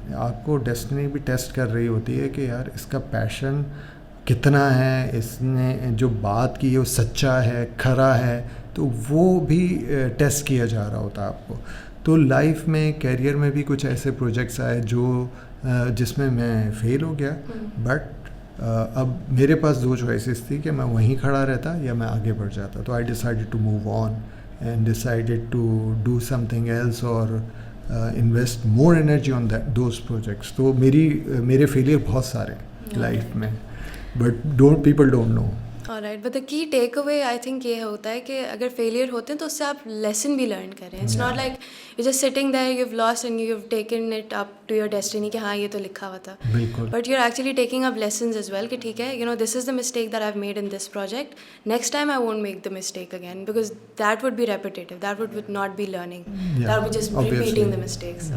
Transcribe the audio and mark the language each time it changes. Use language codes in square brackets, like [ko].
[hi] आपको डेस्टिनी भी टेस्ट कर रही होती है कि यार इसका पैशन कितना है, इसने जो बात की है वो सच्चा है, खरा है, तो वो भी टेस्ट किया जा रहा होता है आपको. तो लाइफ में, कैरियर में भी कुछ ऐसे प्रोजेक्ट्स आए जो जिसमें मैं फ़ेल हो गया, बट अब मेरे पास दो चॉइसेस थी कि मैं वहीं खड़ा रहता या मैं आगे बढ़ जाता. [en] तो I decided to move on and decided to do something else or invest more energy on those projects. [hi] तो मेरे फेलियर बहुत सारे लाइफ में, [en] but people don't know. Alright, but the key takeaway I think [hi] ये होता है कि अगर फेलियर होते हैं तो उससे आप लेसन भी लर्न करें. [en] It's not like you're just sitting there, you've lost and you've taken it up to your destiny [hi] कि हाँ ये तो लिखा हुआ था. बिल्कुल. [en] But you're actually taking up lessons as well [hi] कि ठीक है, [en] this is the mistake that I've made in this project. Next time I won't make the mistake again, because that would be repetitive. That would not be learning. That would be just repeating the mistakes.